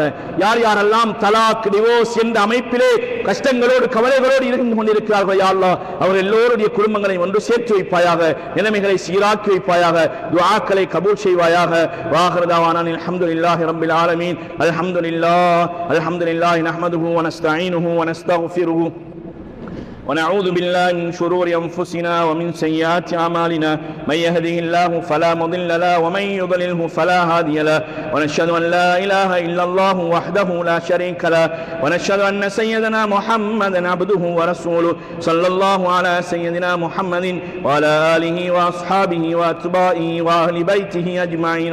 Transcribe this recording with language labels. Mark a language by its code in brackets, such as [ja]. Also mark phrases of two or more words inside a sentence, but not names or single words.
[ta] யார் யாரெல்லாம் தலாக், டிவோர்ஸ் என்ற அமைப்பிலே கஷ்டங்களோடு கவலைகளோடு இருந்து கொண்டிருக்கிறார்கள், [ar] يا الله, [ta] அவர் எல்லோருடைய குடும்பங்களை ஒன்று சேர்த்து வைப்பாயாக, நிலைமைகளை சீராக்கி வைப்பாயாக, துஆக்களை கபூல் செய்வாயாக. [ar] وآخر دعوانا الحمد لله رب العالمين. الحمد لله نحمده و نستعينه و نستغفره ونعوذ بالله من شرور أنفسنا ومن سيئات أعمالنا. من يهده الله فلا مضل له ومن يضلله فلا هادي له. ونشهد أن لا إله إلا الله وحده لا شريك له. ونشهد أن سيدنا محمدا عبده ورسوله صلى الله على سيدنا محمد وعلى آله وأصحابه وأتباعه وأهل بيته أجمعين.